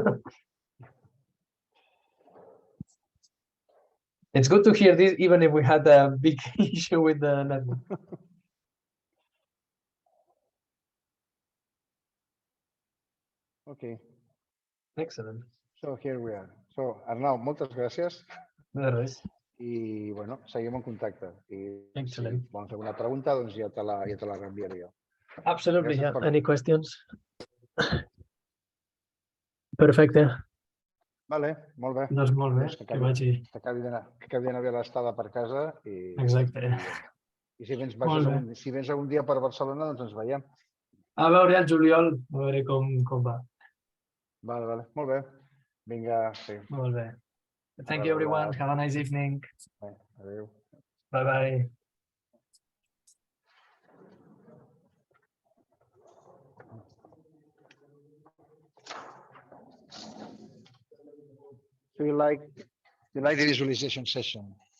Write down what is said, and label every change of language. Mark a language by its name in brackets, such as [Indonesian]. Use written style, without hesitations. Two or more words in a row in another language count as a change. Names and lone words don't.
[English] It's good to hear this, even if we had a big issue with the network. Okay. Excellent. So here we are. So Arnau, [Spanish] muchas gracias. [English] No worries. [Catalan] I, bueno, seguim en contacte. I [English] Excellent. [Catalan] si volen fer alguna pregunta, doncs ja te la reenviaré jo. [English] Absolutely. [Catalan] Gràcies [English] Yeah. [Catalan] per... [English] Any questions? Perfecte. [Catalan] Vale, molt bé. Doncs molt bé. Doncs que acabi d'anar bé l'estada per casa Exacte. i si vens, Molt bé. si vens algun dia per Barcelona, doncs ens veiem. A veure el juliol, a veure com va. Vale. Molt bé. Vinga, sí. Molt bé. [English] Thank you, everyone. Have a nice evening. [Catalan] Adéu. [English] Bye-bye. So you like the visualization session?